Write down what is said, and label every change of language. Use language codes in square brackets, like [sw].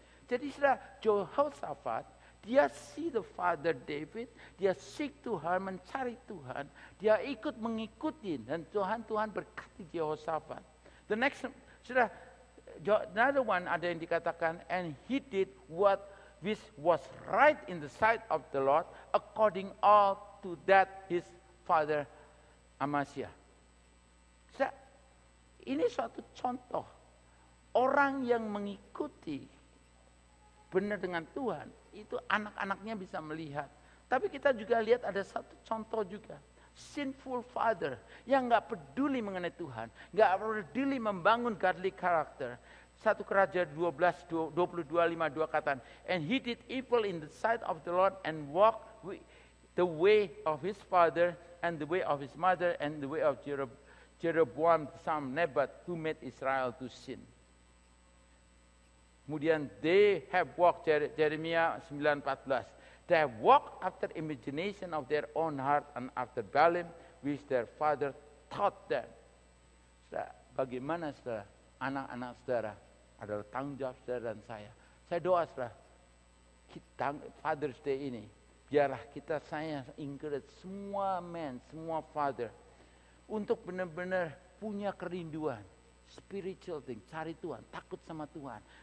[id] Jadi saudara, Jehoshaphat, dia [en] see the father David, [id] dia seek Tuhan, mencari Tuhan, dia ikut mengikuti, dan Tuhan berkati Jehoshaphat. [en] The next, [id] saudara, [en] another one [id] ada yang dikatakan, [en] and he did what which was right in the sight of the Lord, according all to that his father Amasiah. [id] Saudara, ini suatu contoh orang yang mengikuti benar dengan Tuhan, itu anak-anaknya bisa melihat. Tapi kita juga lihat ada satu contoh juga. [en] Sinful father [id] yang gak peduli mengenai Tuhan, gak peduli membangun [en] godly character. [id] 1 Kerajaan 22:52 katakan, [en] and he did evil in the sight of the Lord and walked the way of his father and the way of his mother and the way of Jeroboam son Nebat who made Israel to sin. [id] Kemudian [en] they have walked, Jeremia 9:14. They have walked after imagination of their own heart and after Baalim which their father taught them. [id] Saudara, bagaimana saudara, anak-anak saudara adalah tanggung jawab saudara dan saya. Saya doa saudara, kita Father's Day ini, biarlah saya encourage semua men, semua father untuk benar-benar punya kerinduan [en] spiritual thing, [id] cari Tuhan, takut sama Tuhan.